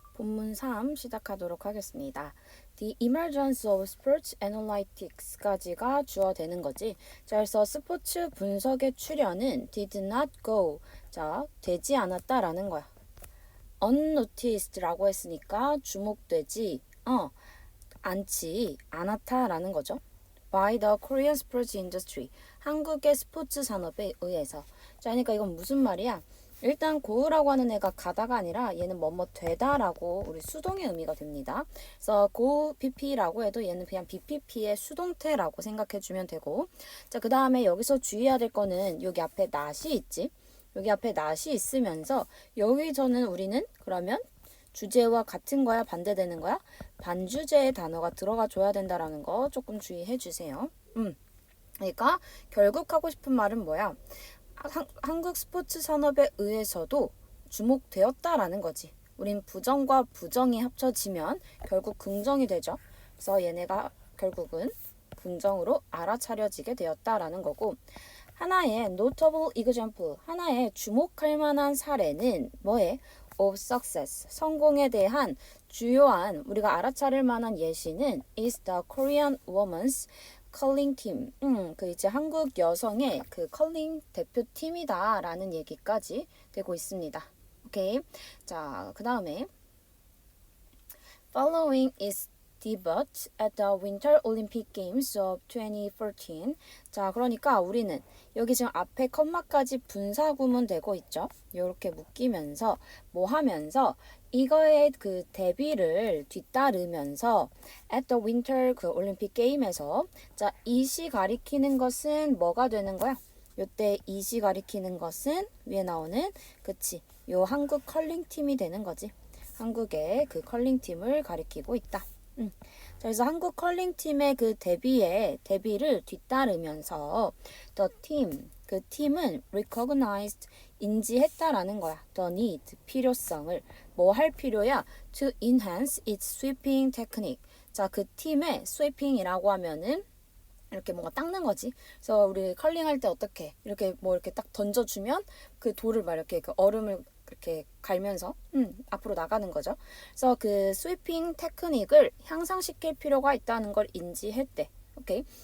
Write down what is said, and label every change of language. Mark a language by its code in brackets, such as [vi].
[ko] 본문 3 시작하도록 하겠습니다. [en] The emergence of sports analytics까지가 [ko] 주어되는 거지. 자, 그래서 스포츠 분석의 출현은 [en] did not go. [ko] 자, 되지 않았다라는 거야. unnoticed라고 했으니까 주목되지 않다라는 거죠. [en] by the Korean sports industry. [ko] 한국의 스포츠 산업에 의해서. 자, 그러니까 이건 무슨 말이야? 일단 go라고 하는 애가 가다가 아니라 얘는 뭐뭐 되다라고 우리 수동의 의미가 됩니다. 그래서 go pp라고 해도 얘는 그냥 bpp의 수동태라고 생각해주면 되고, 자, 그 다음에 여기서 주의해야 될 거는 여기 앞에 not이 있지. 여기 앞에 not이 있으면서 여기서는 우리는 그러면 주제와 같은 거야 반대되는 거야? 반주제의 단어가 들어가 줘야 된다라는 거 조금 주의해 주세요. 그러니까 결국 하고 싶은 말은 뭐야? 한국 스포츠 산업에 의해서도 주목되었다라는 거지. 우린 부정과 부정이 합쳐지면 결국 긍정이 되죠. 그래서 얘네가 결국은 긍정으로 알아차려지게 되었다라는 거고, 하나의 [en] notable example, [ko] 하나의 주목할 만한 사례는 뭐에? [en] of success, [ko] 성공에 대한 주요한 우리가 알아차릴 만한 예시는 [en] is the Korean women's curling team. [ko] 그 이제 한국 여성의 그 컬링 대표팀이다라는 얘기까지 되고 있습니다. 오케이. 자, 그 다음에 [en] following is debut at the Winter Olympic Games of 2014. [ko] 자, 그러니까 우리는 여기 지금 앞에 컴마까지 분사구문 되고 있죠. 이렇게 묶이면서 뭐 하면서 이거의 그 대비를 뒤따르면서 [en] at the Winter [ko] 그 올림픽 게임에서 자, 이시 가리키는 것은 뭐가 되는 거야? 요때 이시 가리키는 것은 위에 나오는 그치 요 한국 컬링 팀이 되는 거지. 한국의 그 컬링 팀을 가리키고 있다. 자, 그래서 한국 컬링 팀의 그 대비를 뒤따르면서 [en] the team, [ko] 그 팀은 recognized, 인지했다라는 거야. [en] the need, [ko] 필요성을 뭐 할 필요야? [en] to enhance its sweeping technique. [ko] 자, 그 팀의 sweeping이라고 하면은 이렇게 뭔가 닦는 거지. 그래서 우리 컬링 할 때 어떻게 이렇게 뭐 이렇게 딱 던져주면 그 돌을 막 이렇게 그 얼음을 이렇게 갈면서 앞으로 나가는 거죠. 그래서 그 스위핑 테크닉을 향상시킬 필요가 있다는 걸 인지했대. 오케이.